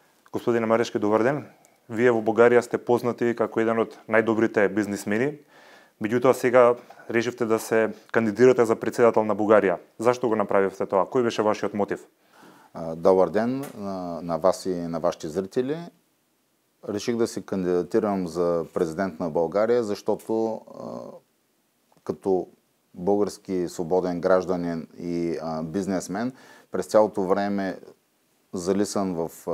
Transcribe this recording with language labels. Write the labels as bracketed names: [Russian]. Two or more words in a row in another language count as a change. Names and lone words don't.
[Macedonian] Господине Марешки, добар ден. Вие во Бугарија сте познати како еден од најдобрите бизнисмени. Меѓутоа сега решивте да се кандидирате за председател на Бугарија. Зашто го направивте тоа? Кој беше вашиот мотив? [Bulgarian] Добър ден на вас и на вашите зрители. Реших да се кандидатирам за президент на България, защото като български свободен гражданин и бизнесмен през цялото време залисан в